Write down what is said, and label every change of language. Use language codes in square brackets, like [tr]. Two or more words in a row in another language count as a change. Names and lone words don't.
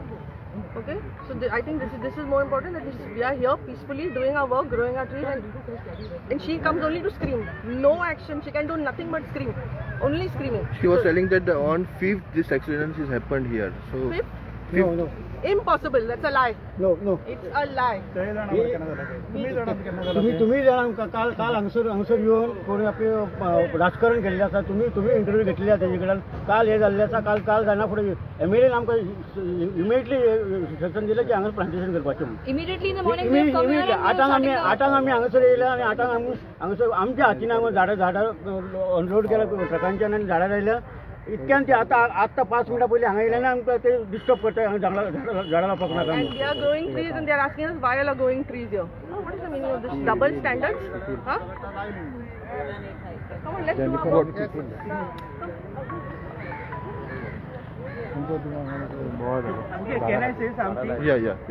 [en] Okay, so I think this is more important, that we are here peacefully doing our work, growing our trees, and she comes only to scream. No action, she can do nothing but scream, only screaming. She was telling that on 5th this accident has happened here. So 5th? No. Impossible, that's a lie. No. It's a lie. [kok] तुम्ही जाणां काल हांगसर येवन कोणी आपले राजकारण केल्लें आसा. तुम्ही इंटरव्यू घेतलेली आसा तेजे कडल्यान. काल हे जाल्लें आसा. काल जायना फुडें MLA आमकां इमिडिएटली सेक्शन दिलें की हांगा प्लांटेशन करपाचें. [en] Immediately in the morning we have come here and we are [kok] आठांक [en] starting [kok] आमी हांगासर येयले आनी आठांक आमी हांगासर आमच्या हातीन हांगा झाडां अनलोड केल्या ट्रकांच्यान आनी झाडां लायल्या. इतक्यान ते आतां 5 मिनटां पयलीं हांगा येयले आनी आमकां ते डिस्टर्ब करता झाडां लावपाक नाका. [en] And they are growing trees and they are asking us why are growing trees here. What is the meaning of this? Double standards? Huh? Come on, let's do our work. Can I say something? yeah.